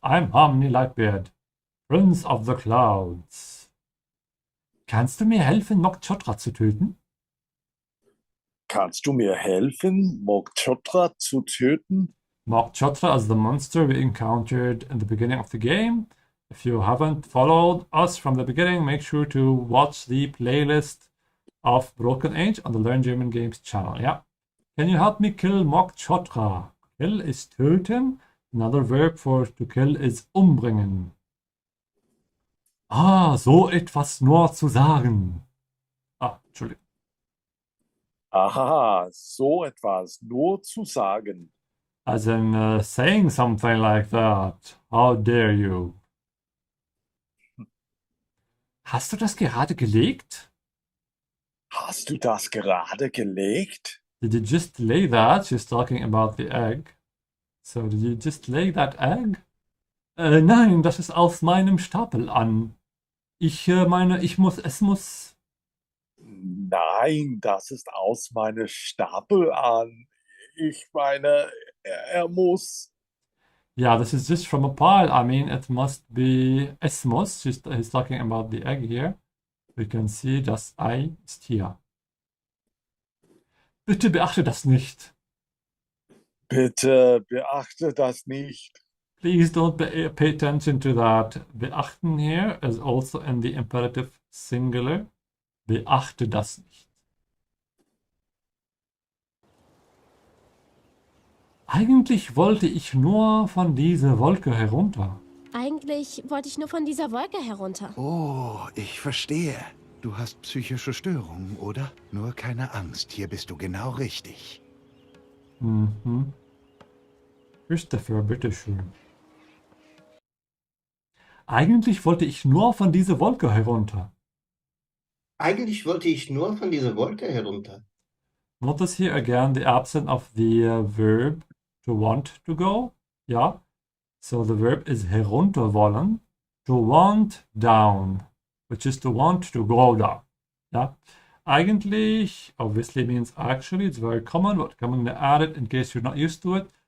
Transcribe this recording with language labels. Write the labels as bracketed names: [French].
[English] I'm Harmony Lightbeard, Prince of the Clouds. [German] Kannst du mir helfen, Mok Chotra zu töten? Kannst du mir helfen, Mok Chotra zu töten? [English] Mok Chotra is the monster we encountered in the beginning of the game. If you haven't followed us from the beginning, make sure to watch the playlist of Broken Age on the Learn German Games channel. Yeah. Can you help me kill Mok Chotra? Kill is töten. Another verb for to kill is umbringen. [German] So etwas nur zu sagen. Entschuldigung. Aha, so etwas nur zu sagen. [English] As in saying something like that. How dare you? [German] Hast du das gerade gelegt? Hast du das gerade gelegt? [English] Did you just lay that? She's talking about the egg. So, did you just lay that egg? [German] Nein, das ist aus meinem Stapel an. Ich meine, es muss... Nein, das ist aus meinem Stapel an. Ich meine, er muss. [English] Yeah, this is just from a pile. I mean, it must be [German] es muss. [English] He's talking about the egg here. We can see, [German] das Ei ist hier. Bitte beachte das nicht. Bitte beachte das nicht. [English] Please don't pay attention to that. Beachten here is also in the imperative singular. [German] Beachte das nicht. Eigentlich wollte ich nur von dieser Wolke herunter. Eigentlich wollte ich nur von dieser Wolke herunter. Oh, ich verstehe. Du hast psychische Störungen, oder? Nur keine Angst, hier bist du genau richtig. Mhm. Christopher, bitteschön. Eigentlich wollte ich nur von dieser Wolke herunter. Eigentlich wollte ich nur von dieser Wolke herunter. [English] Notice here again the absence of the verb to want to go. Yeah. So the verb is herunterwollen. To want down, which is to want to go down. Yeah. Eigentlich obviously means actually. It's very common, but I'm going to add it in case you're not used to it.